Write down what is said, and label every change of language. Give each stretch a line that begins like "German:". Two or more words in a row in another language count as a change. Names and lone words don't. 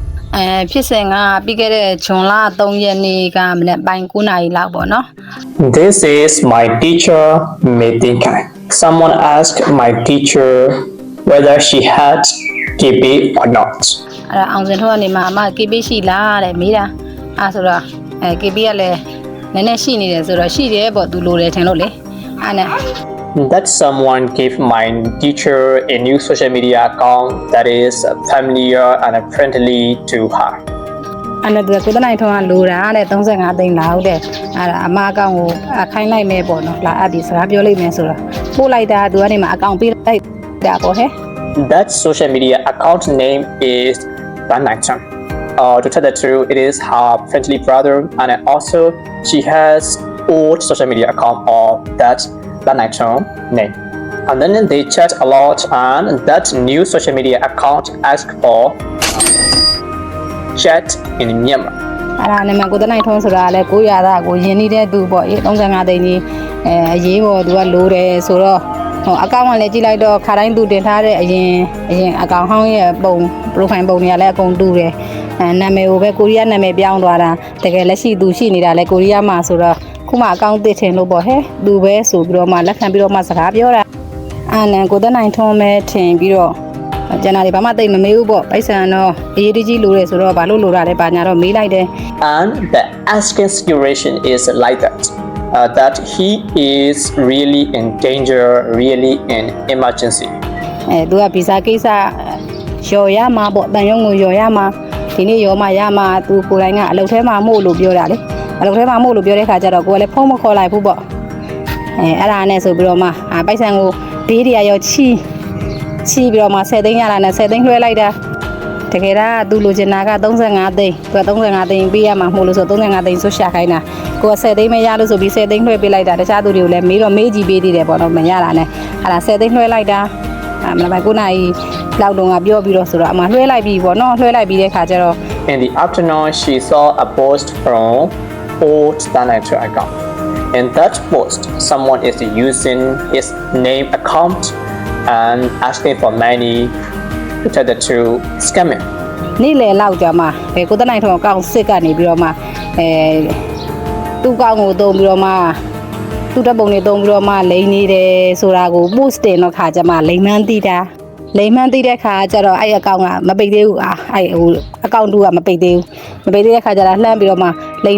Burmese: ဖြစ်စဉ်ကပြီးခဲ့တဲ့ဇွန်လ3ရက်နေ့ကမနက်ပိုင်း9နာရီလောက်ပေါ့နော်
English: This is my teacher meeting time. Someone asked my teacher whether she had KB or not.
Burmese: အဲ့ဒါအောင်စင်ထုတ်ကနေမှအမ KB ရှိလားတဲ့မေးတာဆိုတော့KB ကလည်းနည်းနည်းရှိနေတယ်ဆိုတော့ရှိတယ်ပေါ့သူလိုတယ်ထင်လို့လေအဲ့နဲ့
English: That someone gave my teacher a new social media account that is familiar and friendly to her.
Burmese: အဲ့နဲ့သူကနိုင်ထွန်းကလိုတာတဲ့35သိန်းလောက်တဲ့အဲ့ဒါအမအကောင့်ကိုခိုင်းလိုက်မယ်ပေါ့နော်လာအပ်ပြီးစကားပြောလိုက်မယ်ဆိုတော့ပို့လိုက်တာသူကနေမှအကောင့်ပေးလိုက်တာပေါ့ဟဲ့
English: That social media account name is Banaicham. To tell the truth, it is her friendly brother, and also she has old social media account of that Banaicham name. And then they chat a lot, and that new social media account asked for chat in Myanmar.
Burmese: အဲ့ဒါနဲ့မှကိုနိုင်ထွန်းဆိုတာလည်းကိုရတာကိုယဉ်နေတဲ့သူပေါ့35သိန်းကြီးအရေးပေါ်သူကလိုတယ်ဆိုတော့အကောင့် ကလည်းကြည့်လိုက်တော့ခါတိုင်းသူတင်ထားတဲ့အရင်အကောင့်ဟောင်းရဲ့ပုံ profile ပုံတွေကလည်းအကုန်တူတယ်နာမည်ကိုပဲကိုရီးယားနာမည်ပြောင်းသွားတာတကယ်လက်ရှိသူရှိနေတာလည်းကိုရီးယားမှာဆိုတော့ခုမှအကောင့်သစ်ထင်လို့ပေါ့ဟဲ့သူပဲဆိုပြီးတော့မှလက်ခံပြီးတော့မှစကားပြောတာအာနန်ကိုနိုင်ထွန်းပဲထင်ပြီးတော့ကျန်တာတွေဘာမှသိမမေးဘူးပေါ့ပိုက်ဆံတော့အရေးတကြီးလိုတယ်ဆိုတော့ဘာလို့လိုတာလဲဘာညာတော့မေးလိုက်တယ်
English: And the asking situation is like that. That he is really in danger, really in emergency.
Burmese: သူကဗီဇာကိစ္စရော်ရမှာပေါ့တန်ရုံကိုရော်ရမှာဒီနေ့ရော်မှာရမှာသူကိုယ်တိုင်ကအလုပ်ထဲမှာမို့လို့ပြောတာလေအလုပ်ထဲမှာမို့လို့ ပြောတဲ့ခါကျတော့ကိုယ်ကလည်းဖုန်းမခေါ်လိုက်ဘူးပေါ့အဲ့ဒါနဲ့ဆိုပြီးတော့မှပိုက်ဆံကိုဘေးတရာရောချီပြီးတော့မှ10သိန်းရလာနဲ့10သိန်းလွှဲလိုက်တာတကယ်တော့သူလိုချင်တာက35သိန်းသူက35သိန်းပေးရမှာမို့လို့ဆို35သိန်းဆိုရှာခိုင်းတာကိုက10သိန်းမရလို့ဆိုပြီး10သိန်းလွှဲပေးလိုက်တာတခြားသူတွေကိုလည်းမေးတော့မေးကြည့်ပေးသေးတယ်ပေါ့နော်မရတာနဲ့အဲ့ဒါ10သိန်းလွှဲလိုက်တာမနက်ပိုင်း9နာရီလောက်တုန်းကပြောပြီးတော့ဆိုတော့အမှလွှဲလိုက်ပြီပေါ့နော်လွှဲလိုက်ပြီးတဲ့ခါကျတော့
English: In the afternoon, she saw a post from old Danacho account. In that post, someone is using his name account and asking for money to tell the truth, scamming.
Burmese: နေ့လယ်လောက်ကြာမှကိုတနိုင်ထောင်အကောင့်စစ်ကနေပြီးတော့မှသူ့ကောင့်ကိုတုံးပြီးတော့မှသူ့တပ်ပုံတွေတုံးပြီးတော့မှလိန်နေတယ်ဆိုတာကို post တင်တော့ခါကျမှလိန်မှန်းသိ တာလိန်မှန်းသိတဲ့ခါကျတော့အဲ့အကောင့်ကမပိတ်သေးဘူးအဲ့ဟိုအကောင့်တူကမပိတ်သေးဘူးမပိတ်သေးတဲ့ခါကျတော့လှမ်းပြီးတော့မှလိန်